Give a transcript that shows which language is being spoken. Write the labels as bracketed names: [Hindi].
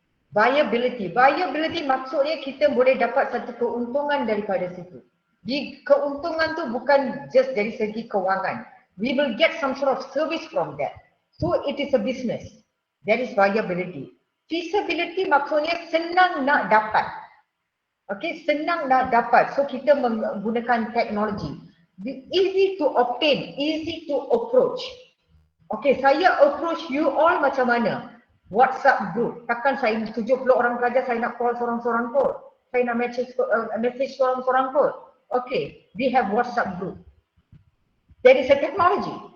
[Malay] Viability maksudnya kita boleh dapat satu keuntungan daripada situ. Keuntungan tu bukan just dari segi kewangan. [English] We will get some sort of service from that. So it is a business. That is viability. Feasibility [Malay] maksudnya senang nak dapat. Okay, senang nak dapat. So kita menggunakan teknologi. [English] Easy to obtain, easy to approach. [Malay] Okay, saya approach you all macam mana? WhatsApp group. Takkan saya 70 orang pelajar saya nak call seorang-seorang pun. Saya nak message seorang-seorang pun. [English] Okay, we have WhatsApp group. That is a technology.